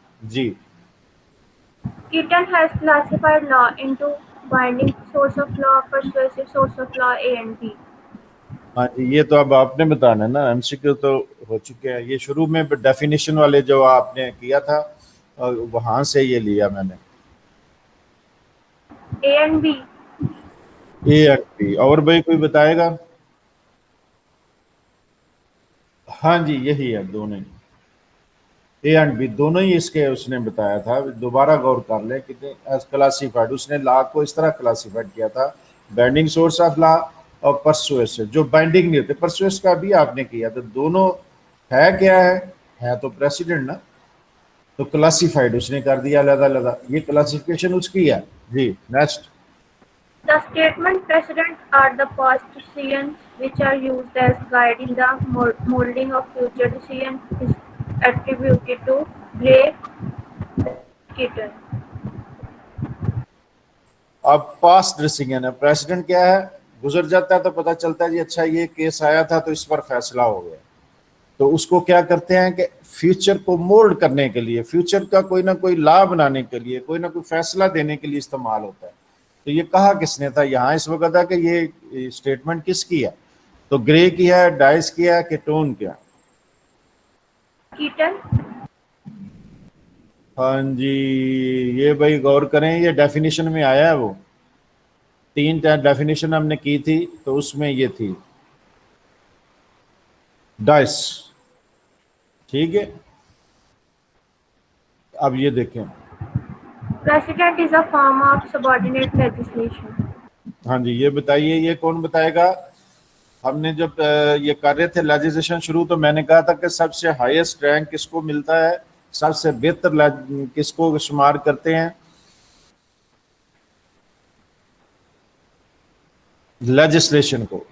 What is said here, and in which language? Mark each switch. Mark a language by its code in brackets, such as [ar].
[ur] جی [en] Keaton has classified law into binding source of law, persuasive source of law, A and B. [ur] ہاں جی، یہ تو اب آپ نے بتانا ہے نا، ایم سی کیو تو ہو چکے ہیں. یہ شروع میں ڈیفینیشن والے جو آپ نے کیا تھا وہاں سے یہ لیا میں نے. [en] A and B. [ur] A and be. اور بھائی کوئی بتائے گا؟ ہاں جی یہی ہے دونوں، اے اینڈ بی دونوں ہی اس کے اس نے بتایا تھا. دوبارہ غور کر لیں کہ ایز کلاسیفائڈ، اس نے لا کو اس طرح کلاسیفائڈ کیا تھا، بائنڈنگ سورس آف لا اور پرسویس جو بائنڈنگ نہیں ہوتے. پرسویس کا بھی آپ نے کیا، تو دونوں ہے کیا ہے تو پریسیڈنٹ نا، تو کلاسیفائڈ اس نے کر دیا علیحدہ علیحدہ. یہ کلاسیفیکیشن اس کی ہے. جی next. [en] The statement precedents are the past decisions which are used as guide in the molding of future decisions is attributed to Gray Keaton. [ur] اب پاسٹ ڈیسیژن ہے، پریسیڈنٹ کیا ہے، گزر جاتا ہے تو پتہ چلتا ہے جی اچھا یہ کیس آیا تھا تو اس پر فیصلہ ہو گیا، تو اس کو کیا کرتے ہیں کہ فیوچر کو مولڈ کرنے کے لیے، فیوچر کا کوئی نہ کوئی لا بنانے کے لیے، کوئی نہ کوئی فیصلہ دینے کے لیے استعمال ہوتا ہے. تو یہ کہا کس نے تھا یہاں اس وقت ہے کہ یہ اسٹیٹمنٹ کس کی ہے، تو گرے کی ہے، ڈائس کی ہے، کیٹون کیا؟ [en] Keaton. [ur] ہاں جی یہ بھائی غور کریں، یہ ڈیفینیشن میں آیا ہے. وہ 3 ڈیفینیشن ہم نے کی تھی تو اس میں یہ تھی ڈائس. ٹھیک ہے اب یہ دیکھیں. [en] Precedent is a form of subordinate legislation. [ur] ہاں جی یہ بتائیے، یہ کون بتائے گا؟ ہم نے جب یہ کر رہے تھے لیجسلیشن شروع، تو میں نے کہا تھا کہ سب سے ہائیسٹ رینک کس کو ملتا ہے، سب سے بہتر کس کو شمار کرتے ہیں؟ لیجسلیشن کو.